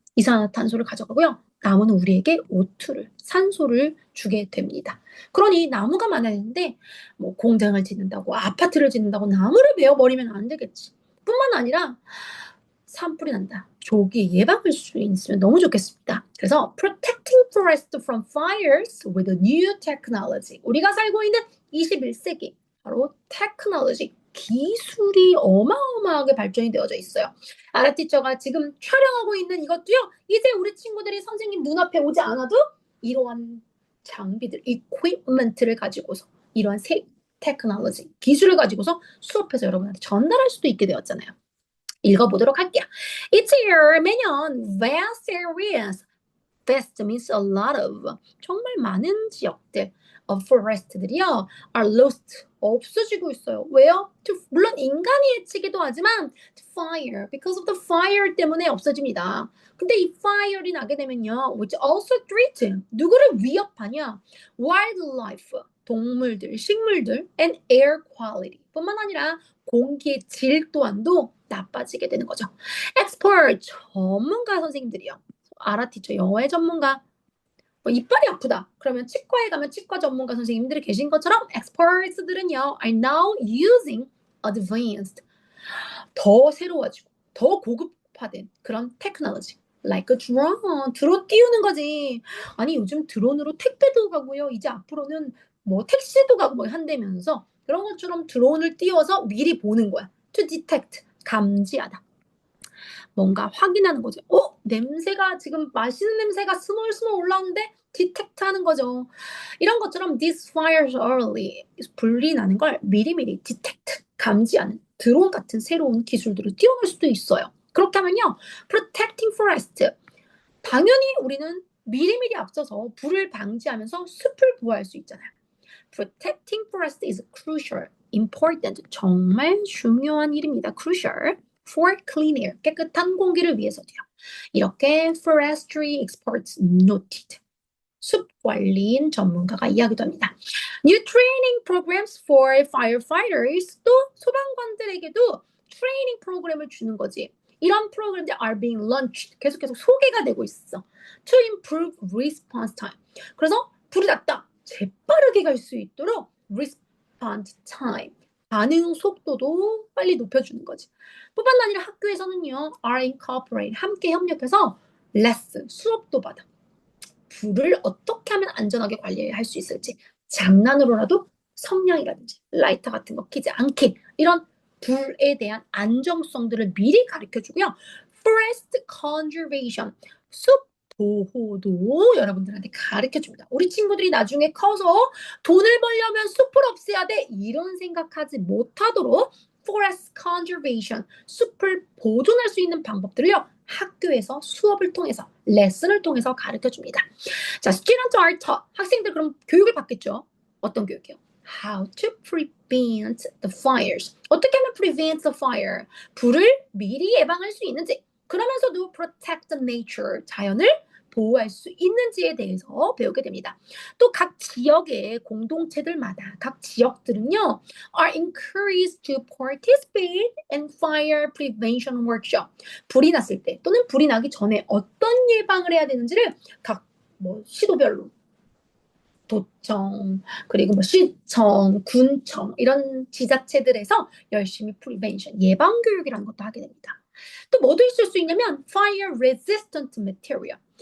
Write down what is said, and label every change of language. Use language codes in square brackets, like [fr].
[ko] 이산화탄소를 가져가고요. 나무는 우리에게 O2를, 산소를 주게 됩니다. 그러니 나무가 많아야 되는데 뭐 공장을 짓는다고 아파트를 짓는다고 나무를 베어버리면 안 되겠지. 뿐만 아니라 산불이 난다. 조기 예방할 수 있으면 너무 좋겠습니다. [en] 그래서 protecting forest from fires with a new technology. [ko] 우리가 살고 있는 21세기 바로 테크놀로지 기술이 어마어마하게 발전이 되어져 있어요. 아라티처가 지금 촬영하고 있는 이것도요. 이제 우리 친구들이 선생님 눈앞에 오지 않아도 이러한 장비들, equipment를 가지고서 이러한 새 테크놀로지 기술을 가지고서 수업해서 여러분한테 전달할 수도 있게 되었잖아요. 읽어보도록 할게요. [en] Each year, [ko] 매년 [en] vast areas, vast means a lot of, [ko] 정말 많은 지역들 [en] of forest들이요 are lost, [ko] 없어지고 있어요. 왜요? 물론 인간이 해치기도 하지만 [en] to fire, because of the fire [ko] 때문에 없어집니다. 근데 이 fire이 나게 되면요, [en] which also threaten, [ko] 누구를 위협하냐? wildlife, 동물들, 식물들, [en] and air quality [ko] 뿐만 아니라 공기의 질 또한도 나빠지게 되는 거죠. expert, 전문가 선생님들이요. 아라티처 영어의 전문가. 뭐 이빨이 아프다. 그러면 치과에 가면 치과 전문가 선생님들이 계신 것처럼 experts들은요 [en] are now using advanced, [ko] 더 새로워지고 더 고급화된 그런 테크놀로지 [en] like a drone, [ko] 드론 띄우는 거지. 아니 요즘 드론으로 택배도 가고요. 이제 앞으로는 뭐 택시도 가고 뭐 한다면서 그런 것처럼 드론을 띄워서 미리 보는 거야. [en] to detect, [ko] 감지하다. 뭔가 확인하는 거죠. 냄새가 지금 맛있는 냄새가 스멀스멀 올라오는데 디텍트 하는 거죠. 이런 것처럼 [en] these fires early, [ko] 불이 나는 걸 미리미리 디텍트, 감지하는 드론 같은 새로운 기술들을 띄워놓을 수도 있어요. 그렇게 하면요. protecting forest, 당연히 우리는 미리미리 앞서서 불을 방지하면서 숲을 보호할 수 있잖아요. [en] protecting forest is crucial, important, [ko] 정말 중요한 일입니다. [en] crucial. for clean air, [ko] 깨끗한 공기를 위해서도요. [en] 이렇게 forestry experts noted. [ko] 숲 관리인 전문가가 이야기도 합니다. [en] New training programs for firefighters, [ko] 또 소방관들에게도 트레이닝 프로그램을 주는 거지. 이런 프로그램들 [en] are being launched. [ko] 계속 소개가 되고 있어. [en] To improve response time. [ko] 그래서 불이 났다. 재빠르게 갈 수 있도록 response time. 반응 속도도 빨리 높여주는 거지. 뿐만 아니라 학교에서는요, [en] are incorporate. [ko] 함께 협력해서 레슨, 수업도 받아. 불을 어떻게 하면 안전하게 관리할 수 있을지. 장난으로라도 성냥이라든지 라이터 같은 거 키지 않게 이런 불에 대한 안정성들을 미리 가르쳐주고요. Forest conservation, 숲 보호도 여러분들한테 가르쳐줍니다. 우리 친구들이 나중에 커서 돈을 벌려면 숲을 없애야 돼 이런 생각하지 못하도록 Forest conservation, 숲을 보존할 수 있는 방법들을요. 학교에서 수업을 통해서 레슨을 통해서 가르쳐줍니다. [en] 자, students are taught. [ko] 학생들 그럼 교육을 받겠죠. 어떤 교육이요? [en] How to prevent the fires. [ko] 어떻게 하면 [en] prevent the fire? [ko] 불을 미리 예방할 수 있는지. [en] 그러면서도 protect the nature. [ko] 자연을 보호할 수 있는지에 대해서 배우게 됩니다. 또 각 지역의 공동체들마다 각 지역들은요 [en] are encouraged to participate in fire prevention workshop. [ko] 불이 났을 때 또는 불이 나기 전에 어떤 예방을 해야 되는지를 각 시도별로 도청 그리고 시청, 군청 이런 지자체들에서 열심히 프리벤션 예방 교육이라는 것도 하게 됩니다. 또 뭐도 있을 수 있냐면 [en] fire resistant material.